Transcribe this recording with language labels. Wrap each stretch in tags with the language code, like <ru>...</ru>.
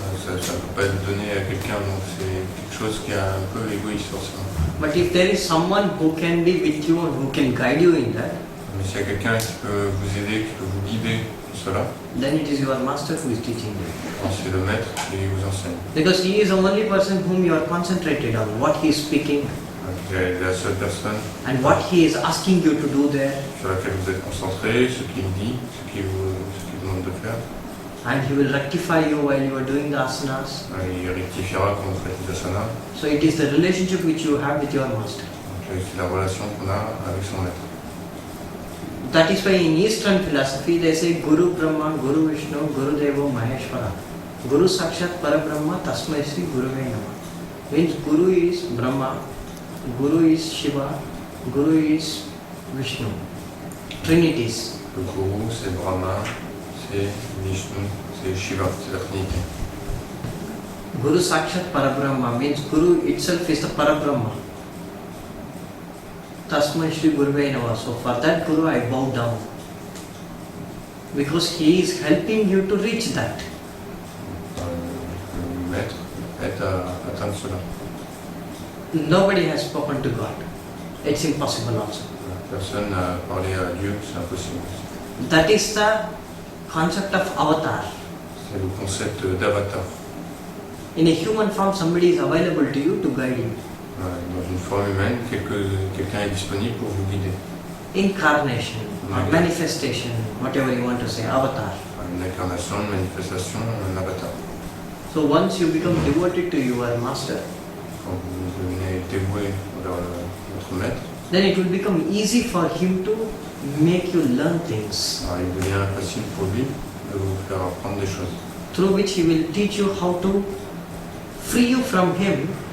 <fr>Ça ne peut pas être donné à quelqu'un, donc c'est quelque chose qui est un peu égoïste forcément.</fr> <en>But if there is someone who can be with you and who can guide you in that,</en> <fr>Mais s'il y a quelqu'un qui peut vous aider, qui peut vous guider dans cela,</fr> <en>then it is your master who is teaching you.</en> <fr>c'est le maître qui vous enseigne.</fr> <en>Because he is the only person whom you are concentrated on, what he is speaking</en> <fr>Il est la seule personne</fr> <en>and what he is asking you to do there.</en> <fr>sur laquelle vous êtes concentré, ce qu'il dit, ce qu'il vous demande de faire.</fr> <en>And he will rectify you while you are doing the asanas.</en> <fr>Il rectifiera quand vous faites les asanas.</fr> <en>So it is the relationship which you have with your master.</en> <fr>Donc c'est la relation qu'on a avec son maître.</fr> <en>That is why in Eastern philosophy they say</en> <sa>Guru Brahma, Guru Vishnu, Guru Devo Maheshwara. Guru Sakshat Parabrahma Tasmai Sri Guruve Namah.</sa> <en>Means Guru is Brahma, Guru is Shiva, Guru is Vishnu. Trinities.</en> <fr>Le Guru, c'est Brahma, c'est Vishnu, c'est Shiva, c'est la Trinité.</fr> <sa>Guru Sakshat Parabrahma</sa> <en>means Guru itself is the Parabrahma.</en> <sa>Tasmai Shri Guruve Namah.</sa> <en>So for that Guru I bow down. Because he is helping you to reach that.</en> <fr>Le maître aide à atteindre cela.</fr> <en>Nobody has spoken to God. It's impossible also.</en> <fr>Personne n'a parlé à Dieu, c'est impossible.</fr> <en>That is the concept of avatar.</en> <fr>C'est le concept d'avatar.</fr> <en>In a human form, somebody is available to you to guide you.</en> <fr>Dans une forme humaine, quelqu'un est disponible pour vous guider.</fr> <en>Incarnation, manifestation, whatever you want to say, avatar.</en> <fr>Une incarnation, une manifestation, un avatar.</fr> <en>So once you become devoted to your master,</en> <fr>Quand vous devenez dévoué vers votre maître,</fr> <en>then it will become easy for him to make you learn things,</en> <fr>alors il devient facile pour lui de vous faire apprendre des choses.</fr> <en>through which he will teach you how to free you from him</en>